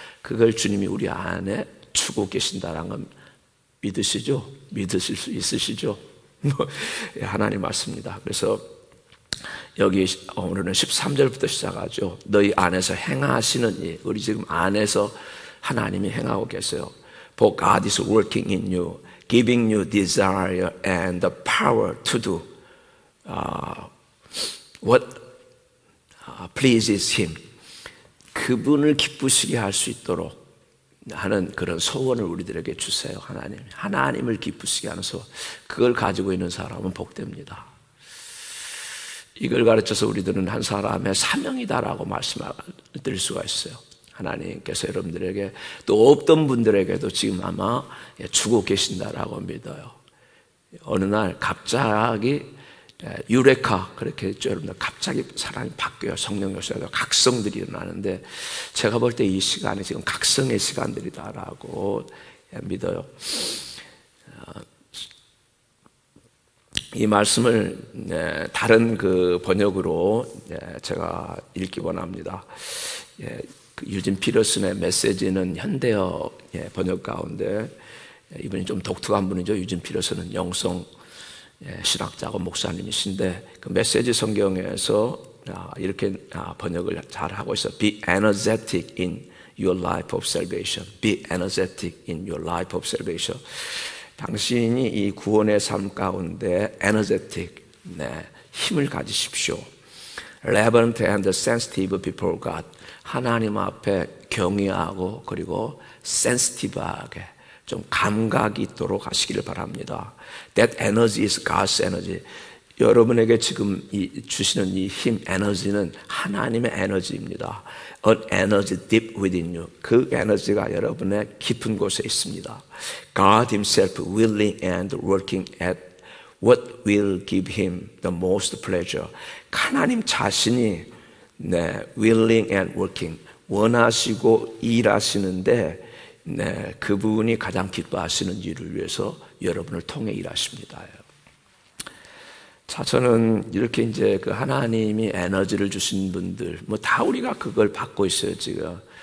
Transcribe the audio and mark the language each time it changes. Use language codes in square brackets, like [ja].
[ko] 그걸 주님이 우리 안에 주고 계신다는 건 믿으시죠? 믿으실 수 있으시죠? 하나님 말씀입니다. 그래서 여기 오늘은 13절부터 시작하죠. 너희 안에서 행하시는 일, 우리 지금 안에서 하나님이 행하고 계세요. [en] For God is working in you, giving you desire and the power to do what pleases Him. [ko] 그분을 기쁘시게 할 수 있도록 하는 그런 소원을 우리들에게 주세요. 하나님을 기쁘시게 하는 소원, 그걸 가지고 있는 사람은 복됩니다. 이걸 가르쳐서 우리들은 한 사람의 사명이다라고 말씀드릴 수가 있어요. 하나님께서 여러분들에게 또 없던 분들에게도 지금 아마 주고 계신다라고 믿어요. 어느 날 갑자기 유레카 그렇게 했죠. 여러분들 갑자기 사람이 바뀌어요. 성령 역사가 각성들이 일어나는데 제가 볼 때 이 시간이 지금 각성의 시간들이다라고 믿어요. 이 말씀을 다른 그 번역으로 제가 읽기 원합니다. 유진 피터슨의 메시지는 현대어 번역 가운데 이분이 좀 독특한 분이죠. 유진 피터슨은 영성 신학자고 목사님이신데 그 메시지 성경에서 이렇게 번역을 잘 하고 있어요. [en] Be energetic in your life of salvation. Be energetic in your life of salvation. [ko] 당신이 이 구원의 삶 가운데 energetic, 힘을 가지십시오. [en] Reverent and sensitive before God. [ko] 하나님 앞에 경외하고 그리고 sensitive하게 좀 감각이 있도록 하시기를 바랍니다. [en] That energy is God's energy. [ko] 여러분에게 지금 주시는 이 힘, 에너지는 하나님의 에너지입니다. [en] An energy deep within you. [ko] 그 에너지가 여러분의 깊은 곳에 있습니다. [en] God Himself willing and working at what will give Him the most pleasure. [ko] 하나님 자신이 [en] willing and working, [ko] 원하시고 일하시는데 그분이 가장 기뻐하시는 일을 위해서 여러분을 통해 일하십니다. 자, 저는 이렇게 이제 그 하나님이 에너지를 주신 분들, 뭐 다 우리가 그걸 받고 있어요, 지금.